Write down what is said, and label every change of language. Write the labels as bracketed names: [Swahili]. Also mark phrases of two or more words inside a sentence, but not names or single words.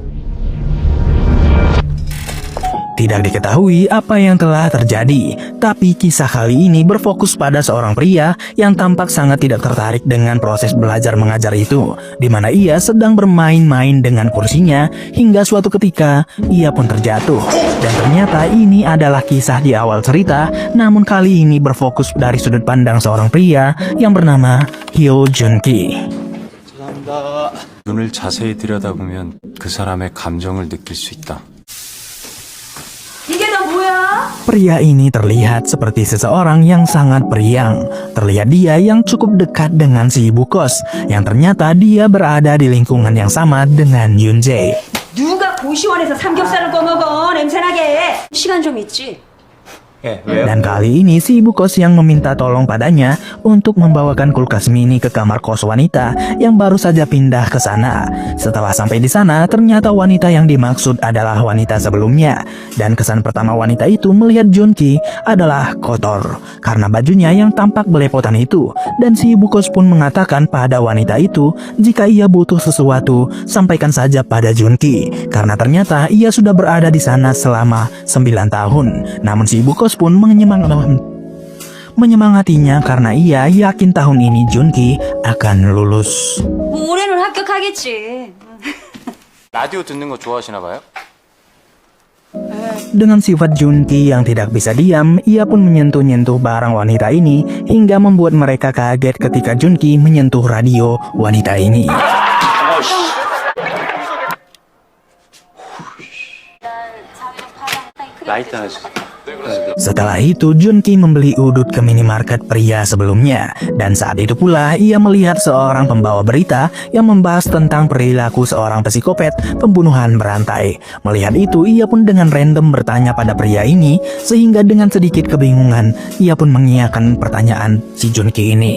[Indonesian] Tidak diketahui apa yang telah terjadi, tapi kisah kali ini berfokus pada seorang pria yang tampak sangat tidak tertarik dengan proses belajar mengajar itu, di mana ia sedang bermain-main dengan kursinya hingga suatu ketika ia pun terjatuh. Dan ternyata ini adalah kisah di awal cerita, namun kali ini berfokus dari sudut pandang seorang pria yang bernama Hyo Jun-ki. [Korean] 눈을 자세히 들여다보면 그 사람의 감정을 느낄 수 있다. 이게 다 뭐야? [Indonesian] Pria ini terlihat seperti seseorang yang sangat periang. Terlihat dia yang cukup dekat dengan si ibu kos, yang ternyata dia berada di lingkungan yang sama dengan Yunjae. [Korean] 누가 고시원에서 삼겹살을 꺼먹어 냄새나게. 시간 좀 있지? [Indonesian] Dan kali ini si ibu kos yang meminta tolong padanya untuk membawakan kulkas mini ke kamar kos wanita yang baru saja pindah ke sana. Setelah sampai di sana, ternyata wanita yang dimaksud adalah wanita sebelumnya. Dan kesan pertama wanita itu melihat Jun-ki adalah kotor karena bajunya yang tampak belepotan itu. Dan si ibu kos pun mengatakan pada wanita itu, jika ia butuh sesuatu, sampaikan saja pada Jun-ki, karena ternyata ia sudah berada di sana selama 9 tahun. Namun si ibu kos pun menyemangatinya karena ia yakin tahun ini Jun-ki akan lulus. [Korean] 올해는 합격하겠지. 라디오 듣는 거 좋아하시나 봐요? [Indonesian] Dengan sifat Jun-ki yang tidak bisa diam, ia pun menyentuh-nyentuh barang wanita ini hingga membuat mereka kaget ketika Jun-ki menyentuh radio wanita ini. [Korean] 라이트 하나 주세요. [Indonesian] Setelah itu, Jun-ki membeli udut ke minimarket pria sebelumnya. Dan saat itu pula, ia melihat seorang pembawa berita yang membahas tentang perilaku seorang psikopat pembunuhan berantai. Melihat itu, ia pun dengan random bertanya pada pria ini, sehingga dengan sedikit kebingungan, ia pun mengiyakan pertanyaan si Jun-ki ini.